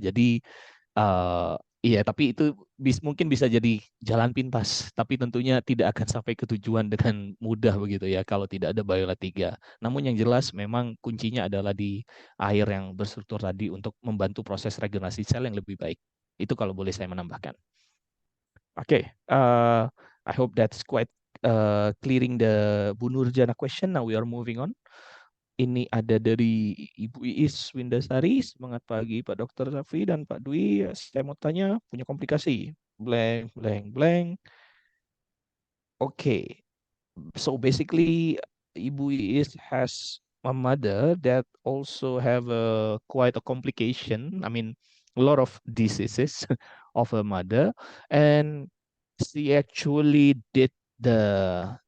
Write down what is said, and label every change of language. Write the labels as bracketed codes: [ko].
[id] Jadi iya, tapi itu mungkin bisa jadi jalan pintas, tapi tentunya tidak akan sampai ke tujuan dengan mudah begitu ya kalau tidak ada BioLite 3. Namun yang jelas memang kuncinya adalah di air yang berstruktur tadi untuk membantu proses regenerasi sel yang lebih baik. Itu kalau boleh saya menambahkan. [en] Oke, I hope that's quite clearing the Bu Nurjana question. Now we are moving on. [id] Ini ada dari Ibu Iis Windasari. Semangat pagi Pak Dr. Safi dan Pak Dwi. Saya mau tanya, punya komplikasi. [en] Blank, blank, blank. Okay. So basically, Ibu Iis has a mother that also have quite a complication. A lot of diseases of her mother. And she actually did the